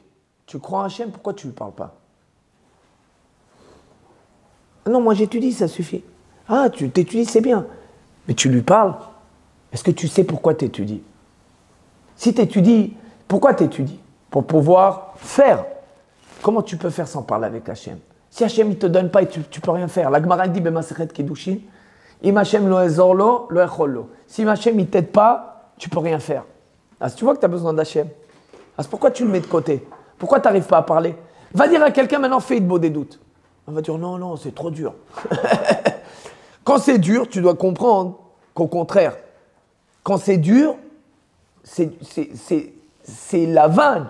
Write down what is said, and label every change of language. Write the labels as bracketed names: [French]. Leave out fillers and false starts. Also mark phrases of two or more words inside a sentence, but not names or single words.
[French] Tu crois en Hachem, pourquoi tu ne lui parles pas? Non, moi j'étudie, ça suffit. Ah, tu t'étudies, c'est bien. Mais tu lui parles. Est-ce que tu sais pourquoi tu étudies? Si tu étudies, pourquoi tu étudies? Pour pouvoir faire. Comment tu peux faire sans parler avec Hachem? Si Hachem ne te donne pas, tu ne peux rien faire. La Gemara dit, [Hebrew] במסכת קידושין, אם השם לא עוזר לו, לא יכול לו. [French] Si Hachem ne t'aide pas, tu ne peux rien faire. Ah, tu vois que tu as besoin d'Hachem. Ah, c'est pourquoi tu le mets de côté? Pourquoi tu n'arrives pas à parler? Va dire à quelqu'un maintenant, fais beau des doutes. On va dire, non, c'est trop dur. Quand c'est dur, tu dois comprendre qu'au contraire, quand c'est dur, c'est la vanne.